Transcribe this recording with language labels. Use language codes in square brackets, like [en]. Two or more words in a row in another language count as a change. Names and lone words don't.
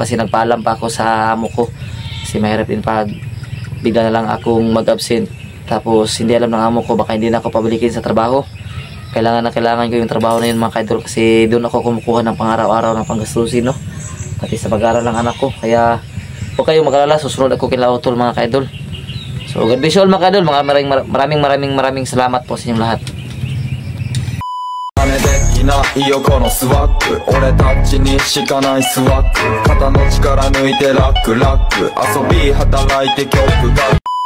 [tl] Kasi nagpaalam pa ako sa amo ko. Kasi mahirap din pag bigla na lang akong mag-absent. Tapos hindi alam ng amo ko, baka hindi na ako pabalikin sa trabaho. Kailangan ko yung trabaho na yun mga ka-idol. Kasi doon ako kumukuha ng pang-araw-araw ng panggastusin, no? Pati sa pag-aaral ng anak ko. Kaya huwag kayong mag-alala, susunod ako kina Utol mga ka-idol. [en] So God bless you all [tl] mga ka-idol. Maraming salamat po sa inyong lahat. [ja] 真似できないよこのスワッグ俺たちにしかないスワッグ肩の力抜いてラックラック遊び働いて曲が